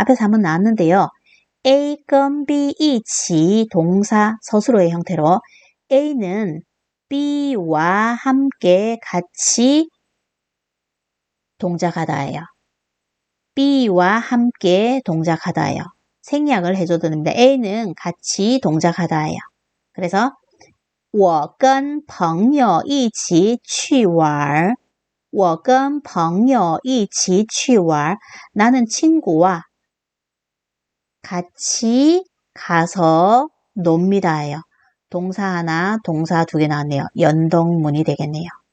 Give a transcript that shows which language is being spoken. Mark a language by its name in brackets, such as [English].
[Korean] 앞에서 한번 나왔는데요. A [Chinese] 跟 B 一起 [Korean] 동사 서술어의 형태로 A는 B와 함께 같이 동작하다예요. B와 함께 동작하다예요. 생략을 해줘도 됩니다. A는 같이 동작하다예요. [Chinese] 그래서 我跟朋友一起去玩我跟朋友一起去玩 [Korean] 나는 친구와 같이 가서 놉니다예요. 동사 하나, 동사 두 개 나왔네요. 연동문이 되겠네요.